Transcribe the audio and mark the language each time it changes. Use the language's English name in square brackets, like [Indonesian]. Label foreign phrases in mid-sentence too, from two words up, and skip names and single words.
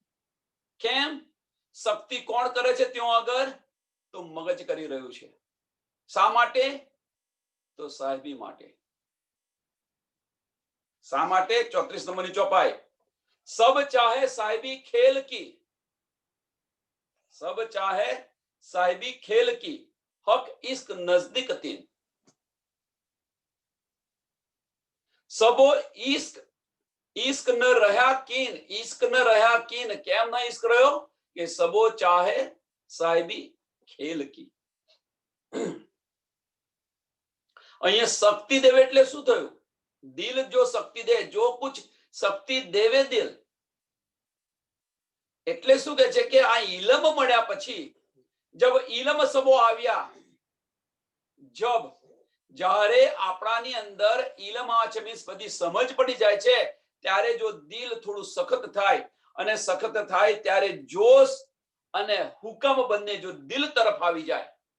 [Gujarati] કેમ? શક્તિ કોણ કરે છે ત્યાં આગળ? તો મગજ કરી રહ્યું છે. શા માટે? તો સાહેબી માટે. શા માટે? [Hindi] 34 [Gujarati] નંબરની ચોપાઈ, [Hindi] सब चाहे साहेबी खेल की, सब चाहे साहिबी खेल की, हक इश्क नजदीक तीन. सबो इश्क इश्क न रहा कीन, इश्क न रहा कीन. [Gujarati] કેમ ના ઇશ્ક રહ્યો? કે [Hindi] सबो चाहे साहिबी खेल की. [Gujarati] અહીંયા શક્તિ દેવે એટલે શું થયું? [Hindi] दिल जो शक्ति दे, जो कुछ शक्ति देवे दिल. [Gujarati] એટલે શું કહે છે કે આ ઇલમ મળ્યા પછી [Hindi] जब इलम सबो [Gujarati] આવ્યા, જબ જ્યારે આપણાની અંદર ઇલમ આ છે, મીન્સ બધી સમજ પડી જાય છે, ત્યારે જો દિલ થોડું સખત થાય, અને સખત થાય ત્યારે જોશ અને હુકમ બંને જો દિલ તરફ આવી જાય.